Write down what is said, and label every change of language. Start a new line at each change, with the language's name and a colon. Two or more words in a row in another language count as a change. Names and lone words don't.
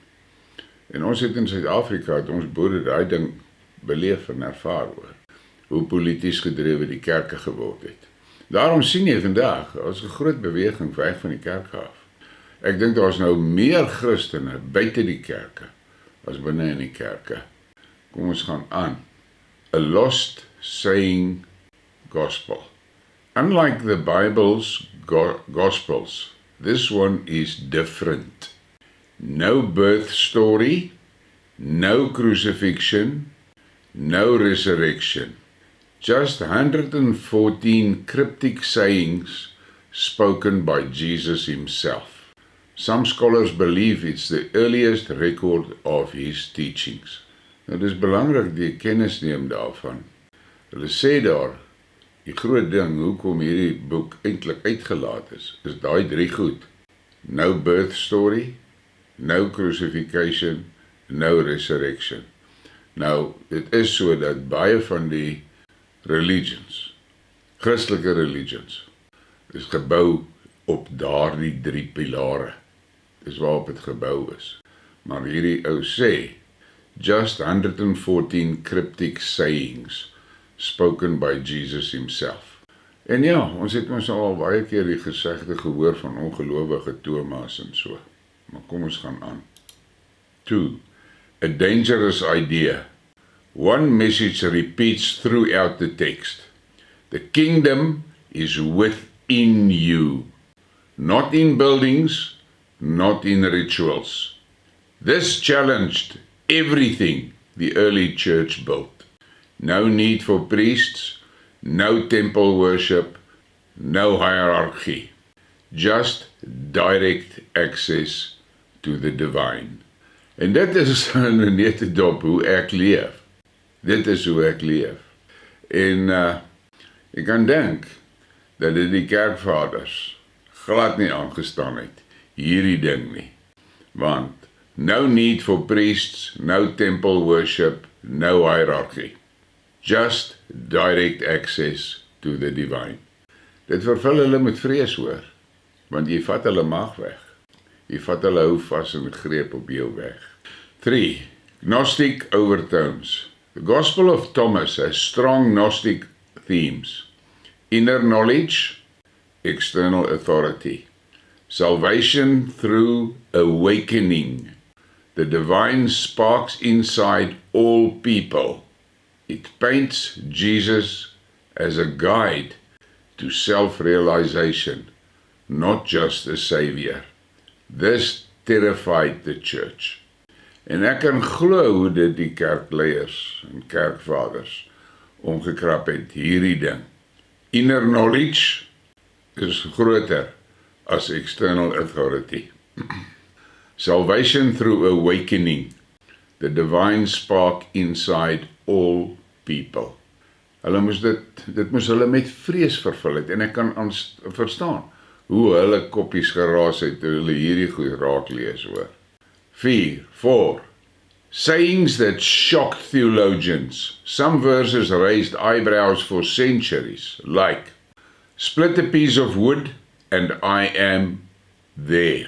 Afrikaans: En ons het in Suid-Afrika, het ons boere daai ding beleef en ervaar oor, hoe polities gedrewe die kerke geword het. Daarom sien jy vandag, as 'n groot beweging weg van die kerk af. Ek dink daar is nou meer Christene buite die kerke, as binne in die kerke. Kom ons gaan aan.
English: A lost saying gospel. Unlike the Bible's gospels, this one is different. No birth story, no crucifixion, no resurrection. Just 114 cryptic sayings spoken by Jesus himself. Some scholars believe it's the earliest record of his teachings.
Afrikaans: Nou, dit is belangrik die kennis neem daarvan. Hulle sê daar, die groot ding, hoekom hierdie boek eintlik uitgelaat is daai 3 goed.
English: No birth story, no crucifixion, no resurrection.
Afrikaans: Nou, dit is so dat baie van die religions, Christelike religions, is gebou op daardie 3 pilare. Dis waarop het gebou is. Maar hierdie ou sê,
English: just 114 cryptic sayings spoken by Jesus himself.
Afrikaans: En ja, ons het ons al baie keer die gesegde gehoor van ongelowige Thomas en so. Maar kom ons gaan aan. 2.
English: A dangerous idea. One message repeats throughout the text. The kingdom is within you, not in buildings, not in rituals. This challenged everything the early church built. No need for priests, no temple worship, no hierarchy. Just direct access to the divine.
Afrikaans: En dit is nou net 'n dop hoe ek leef. Dit is hoe ek leef. En ek kan dink dat dit die kerkvaders glad nie aangestaan het, hierdie ding nie.
English: Want no need for priests, no temple worship, no hierarchy. Just direct access to the divine.
Afrikaans: Dit vervul hulle met vrees hoor, want jy vat hulle mag weg. Jy vat hulle hou vas en greep op jou weg. 3.
English: Gnostic overtones. The Gospel of Thomas has strong Gnostic themes. Inner knowledge, external authority. Salvation through awakening. The divine sparks inside all people. It paints Jesus as a guide to self-realization, not just a savior. This terrified the church.
Afrikaans: En ek kan glo hoe dit die kerkleiers en kerkvaders omgekrap het, hierdie ding.
English: Inner knowledge
Afrikaans: is groter as
English: external authority. Salvation through awakening, the divine spark inside all people.
Afrikaans: Hulle moes dit moes hulle met vrees vervul het, en ek kan verstaan hoe hulle koppies geraas het toe hulle hierdie goed raak lees hoor. 4.
English: Sayings that shocked theologians. Some verses raised eyebrows for centuries, like, split a piece of wood and I am there.